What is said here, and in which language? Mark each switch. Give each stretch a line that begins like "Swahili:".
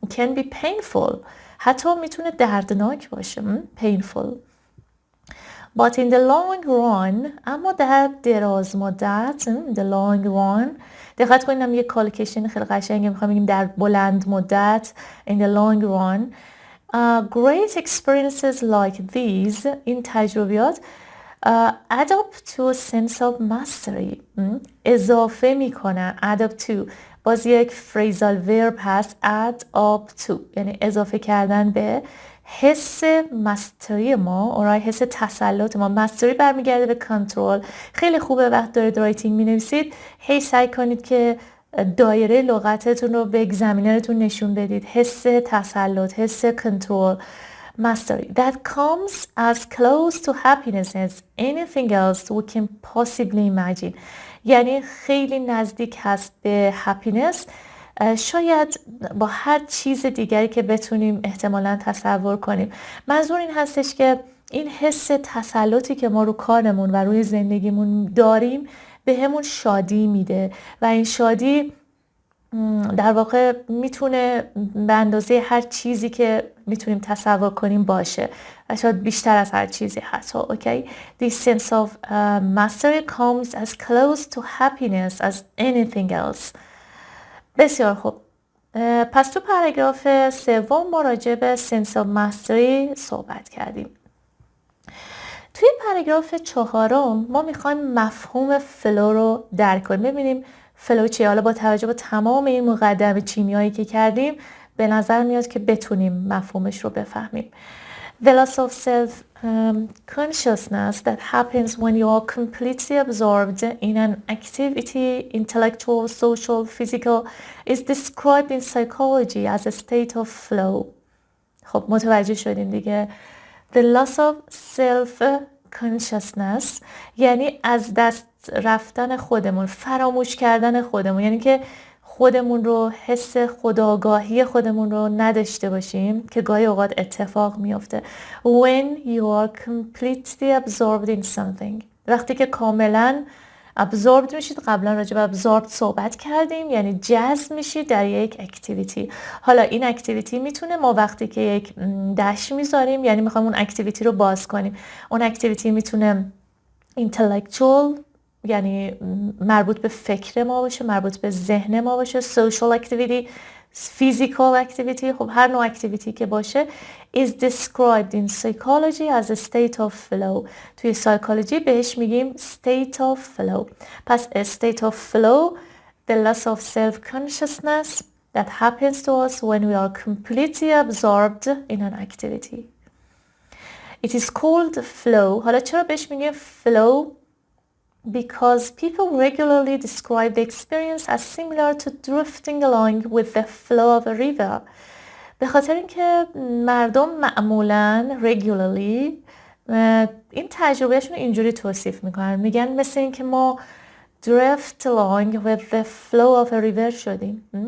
English: It can be painful.
Persian: حتی میتونه دردناک باشه.
English: painful. But in the long run،
Persian: اما در دراز مدت، the long run، دقت کنیم یه کالکیشن خیلی قشنگه میخوام بگیم در بلند مدت، in the long run.
English: Great experiences like these،
Persian: این تجربیات
English: add up to a sense of mastery،
Persian: اضافه میکنن. add up to باز یک phrasal verb هست، add up to یعنی اضافه کردن به حس مستری ما، حس تسلط ما. مستری برمیگرده به کنترل. خیلی خوبه وقت دارید رایتینگ می نویسید هی سعی کنید که دایره لغتتون رو به اگزمینرتون نشون بدید. حس تسلط، حس کنترل،
English: mastery that comes as close to happiness as anything else we can possibly imagine.
Persian: یعنی خیلی نزدیک هست به happiness، شاید با هر چیز دیگری که بتونیم احتمالاً تصور کنیم. منظور این هستش که این حس تسلطی که ما رو کارمون و روی زندگیمون داریم به همون شادی میده و این شادی در واقع میتونه به اندازه هر چیزی که میتونیم تصور کنیم باشه و شاید بیشتر از هر چیزی حتی.
English: Okay? This sense of mastery comes as close to happiness as anything else.
Persian: بسیار خوب. پس تو پاراگراف سوم ما راجع به sense of mastery صحبت کردیم. توی پاراگراف چهارم ما میخوایم مفهوم فلو رو درک کنیم. ببینیم فلو چیه. حالا با توجه به تمام این مقدمه چینیایی که کردیم به نظر میاد که بتونیم مفهومش رو بفهمیم.
English: The loss of self-consciousness that happens when you are completely absorbed in an activity, intellectual, social, physical, is described in psychology as a state of flow.
Persian: خب متوجه شدیم دیگه.
English: The loss of self-consciousness
Persian: یعنی از دست رفتن خودمون، فراموش کردن خودمون، یعنی که خودمون رو، حس خودآگاهی خودمون رو نداشته باشیم که گاهی اوقات اتفاق میفته.
English: When you are completely absorbed in something،
Persian: وقتی که کاملا
English: absorbed میشید.
Persian: قبلا راجع به absorbed صحبت کردیم، یعنی جذب میشید در یک اکتیویتی. حالا این اکتیویتی میتونه، ما وقتی که یک داش میذاریم یعنی میخوایم اون اکتیویتی رو باز کنیم، اون اکتیویتی میتونه intellectual یعنی مربوط به فکر ما باشه، مربوط به ذهن ما باشه، social activity، physical activity. خب هر نوع اکتیویتی که باشه
English: is described in psychology as a state of flow.
Persian: توی سایکولوژی بهش میگیم state of flow.
English: پس a state of flow, the loss of self-consciousness that happens to us when we are completely absorbed in an activity. It is called flow.
Persian: حالا چرا بهش میگیم
English: flow؟ Because people regularly describe the experience as similar to drifting along with the flow of a river.
Persian: به خاطر اینکه مردم معمولاً regularly این تجربهشون اینجوری توصیف میکنن، میگن مثل اینکه ما
English: drift along with the flow of a river
Persian: شدیم.